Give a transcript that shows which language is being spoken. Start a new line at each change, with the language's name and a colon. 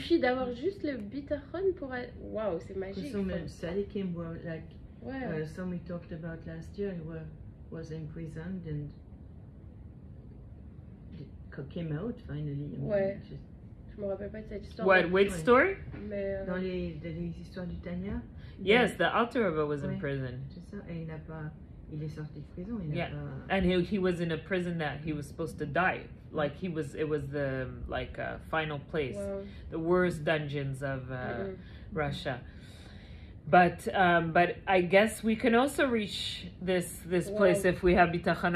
French: suffit d'avoir juste le bitachon pour être... Wow, c'est magique.
English: Some tzaddikim were like
French: Ouais.
English: some we talked about last year was imprisoned and came out finally.
French: Ouais. Je me rappelle pas de cette histoire.
English: What? Which story?
French: Mais, Dans les histoires du Tanya.
English: Yes, the Alter Rebbe was in
French: Ouais.
English: prison.
French: C'est ça. Et il est sorti de prison. Il n'a
English: Yeah.
French: pas.
English: And he was in a prison that he was supposed to die. Like it was the final place, wow. the worst dungeons of Mhm. Russia. But I guess we can also reach this place if we have bitachon.